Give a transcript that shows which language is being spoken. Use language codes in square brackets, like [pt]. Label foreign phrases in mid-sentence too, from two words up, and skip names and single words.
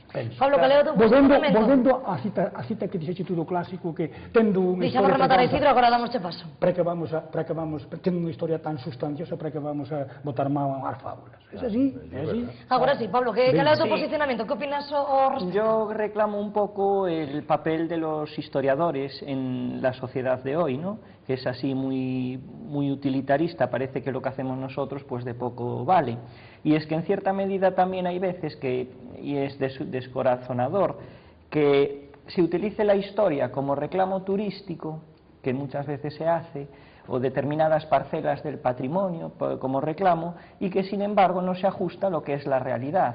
[gl] Pablo, cal é o teu posicionamento? Volvendo a cita que dixeche tú do clásico, que tendo unha Deixamos historia... rematar a Isidro, agora damos che paso. Tendo unha historia tan sustanciosa, para que vamos a botar mal as fábulas. É así, é así. Agora sí, Pablo, cal é o teu posicionamento? Que opinas ao respecto? [es] Yo reclamo un poco el papel de los historiadores en la sociedad de hoy, ¿no? Que es así muy utilitarista, parece que lo que hacemos nosotros pues de poco vale. Y es que en cierta medida también hay veces que, y es descorazonador, que se utilice la historia como reclamo turístico, que muchas veces se hace, o determinadas parcelas del patrimonio como reclamo, y que sin embargo no se ajusta a lo que es la realidad.